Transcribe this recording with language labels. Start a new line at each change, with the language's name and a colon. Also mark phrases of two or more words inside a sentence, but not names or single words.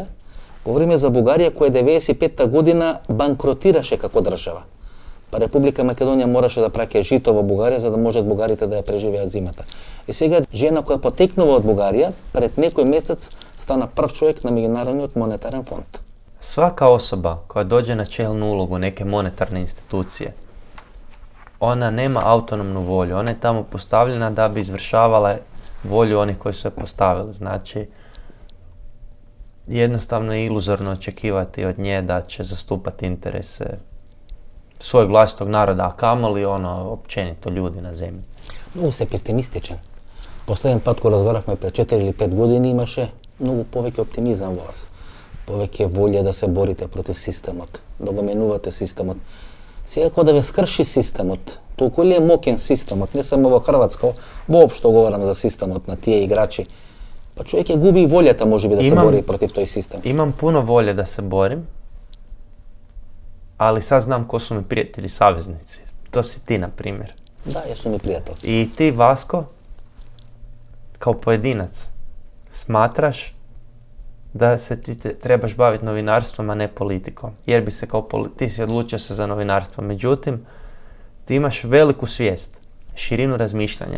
Macedonian: Говориме за Бугарија која 95-та година банкротираше како држава. Па Република Македонија мораше да праќа жито во Бугарија за да можат бугарите да ја преживеат зимата. И сега жена која потекнува од Бугарија пред некој месец стана прв човек на Меѓународниот монетарен фонд.
Croatian: Svaka osoba koja dođe na čelnu ulogu neke monetarne institucije, ona nema autonomnu volju, ona je tamo postavljena da bi izvršavala volju onih koji su je postavili. Znači, jednostavno je iluzorno očekivati od nje da će zastupati interese svojeg vlastitog naroda, a kamoli općenito ljudi na zemlji.
Macedonian: Mnogo се песимистичен. Последен пат кога разговаравме пред 4 или 5 години имаше многу повеќе оптимизам во вас. Повеќе волја да се борите против системот, да го менувате системот. Сега кога да ве скрши системот, толку ли е мокен системот, не само во Хрватска, воопшто говорам за системот на тие играчи, па човек ја губи и волјата можеби да се бори против тој систем.
Croatian: Imam puno volje da se borim, ali sad znam ko su mi prijatelji, saveznici. To si ti, na primjer.
Macedonian: Да, јас сум и пријател.
Croatian: I ti, Vasko, kao pojedinac, smatraš da se trebaš baviti novinarstvom, a ne politikom. Jer bi se ti si odlučio se za novinarstvo. Međutim, ti imaš veliku svijest, širinu razmišljanja.